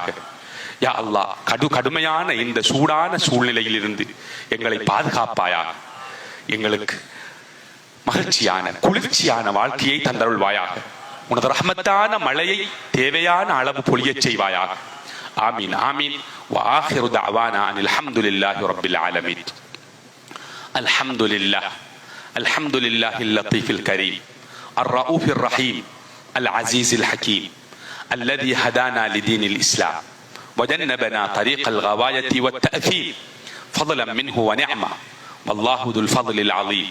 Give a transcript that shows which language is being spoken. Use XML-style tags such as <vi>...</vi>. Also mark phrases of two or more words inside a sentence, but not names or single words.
<ar>يا الله</ar> <ta>கடுமையான இந்த சூடான சூழ்நிலையில் இருந்து எங்களை பாதுகாப்பாயாக. எங்களுக்கு மகிழ்ச்சியான குளிர்ச்சியான வாழ்க்கையை தந்தருள்வாயாக. உனது ரஹ்மத்தான மழையை தேவையான அளவு பொழிய செய்வாயாக.</ta> <ar>آمين آمين. وآخر دعوانا أن الحمد لله رب العالمين. الحمد لله اللطيف الكريم الرؤوف الرحيم العزيز الحكيم الذي هدانا لدين الإسلام وجنبنا طريق الغواية والتأثيم فضلا منه ونعمة والله ذو الفضل العظيم.</ar>